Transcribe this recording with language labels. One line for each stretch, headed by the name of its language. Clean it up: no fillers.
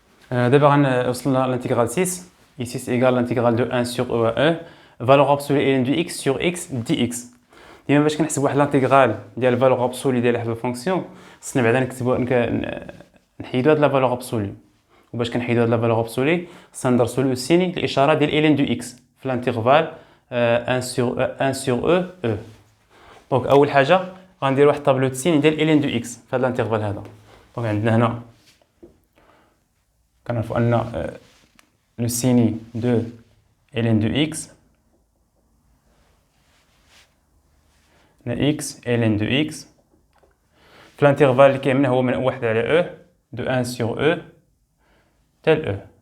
French: D'abord, on a l'intégrale 6. Ici, c'est égal à l'intégrale de 1 sur e à e. Valeur absolue ln de x sur x dx.
Arabic: ديما باش كنحسبوا واحد l'intégrale ديال الفالور ابسولي ديال واحد الفونكسيون خصنا بعدا نكتبوا نحيدوا هاد لا فالور ابسولي وباش كنحيدوا هاد لا فالور ابسولي خصنا ندرسوا لو سيني الاشاره ديال ln دو x في الانترفال 1 sur e e. دونك اول حاجه غندير واحد طابلو سيني ديال ln دو x في هاد الانترفال هذا. دونك عندنا هنا كنعرفوا ان لو سيني دو ln دو x x ln de x في الانترفال اللي كاين هو من 1 على e de 1 sur e tel